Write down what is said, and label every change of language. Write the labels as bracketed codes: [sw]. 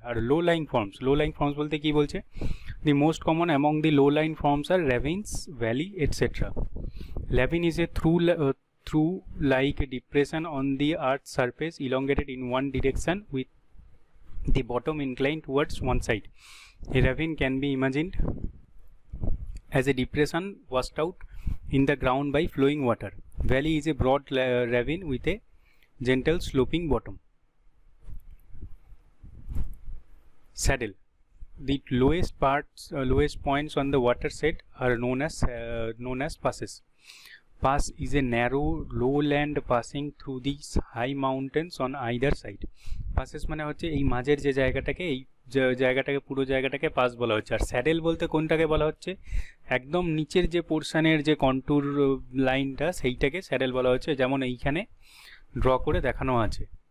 [en] আর low line forms [bn] বলতে কি বলছে? [en] The most common among the low line forms are ravines, valley etcetera. lavine is a through like depression on the earth's surface elongated in one direction with the bottom inclined towards one side. A ravine can be imagined as a depression washed out in the ground by flowing water. Valley is a broad ravine with a gentle sloping bottom. Saddle. The lowest points on the watershed are known as passes. Pass is a narrow lowland passing through these high mountains on either side. [bn] Passes মানে হচ্ছে এই মাঝের যে জায়গাটাকে পুরো জায়গাটাকে pass বলা হচ্ছে। আর স্যাডেল বলতে কোনটাকে বলা হচ্ছে? একদম নিচের যে পোর্শনের যে কন্ট্যুর লাইনটা সেইটাকে স্যাডেল বলা হচ্ছে, যেমন এইখানে ড্র করে দেখানো আছে।